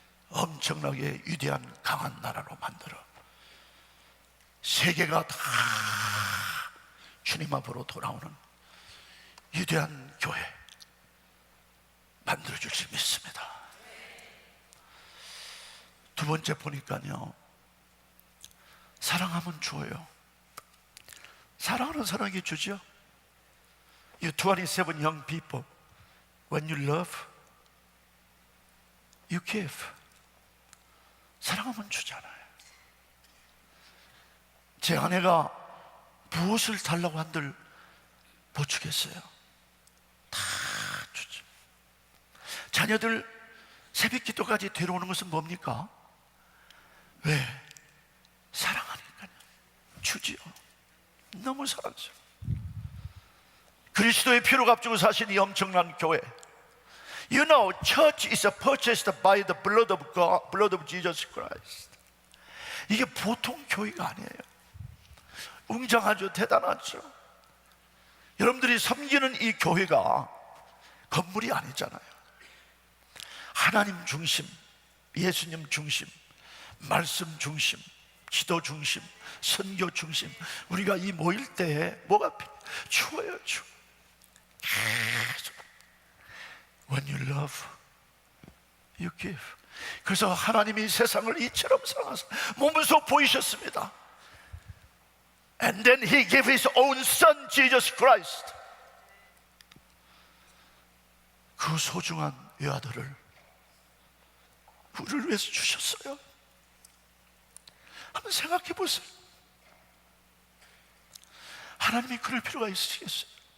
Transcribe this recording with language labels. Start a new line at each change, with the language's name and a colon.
Korean: 엄청나게 위대한 강한 나라로 만들어 세계가 다 주님 앞으로 돌아오는 위대한 교회 만들어줄 수 믿습니다. 두 번째 보니까요, 사랑하면 줘요. 사랑하는 사람에게 주죠.
English: You 27 young people, when you love, you give.
Korean: 사랑하면 주잖아요. 제 아내가 무엇을 달라고 한들 못 주겠어요. 다 주죠. 자녀들 새벽 기도까지 데려오는 것은 뭡니까? 왜? 사랑하니까요. 주지요. 너무 사랑스러워. 그리스도의 피로 값주고 사신 이 엄청난 교회.
English: You know, church is purchased by the blood of God, blood of Jesus Christ.
Korean: 이게 보통 교회가 아니에요. 웅장하죠, 대단하죠. 여러분들이 섬기는 이 교회가 건물이 아니잖아요. 하나님 중심, 예수님 중심, 말씀 중심, 기도 중심, 선교 중심. 우리가 이 모일 때 뭐가 필요해요? 추워요, 추워.
English: When you love, you give.
Korean: 그래서 하나님이 세상을 이처럼 사랑하사 몸소 보이셨습니다.
English: And then He gave His own Son, Jesus Christ.
Korean: 그 소중한 외아들을 우리를 위해서 주셨어요. 한번 생각해 보세요. 하나님이 그럴 필요가 있으시겠어요?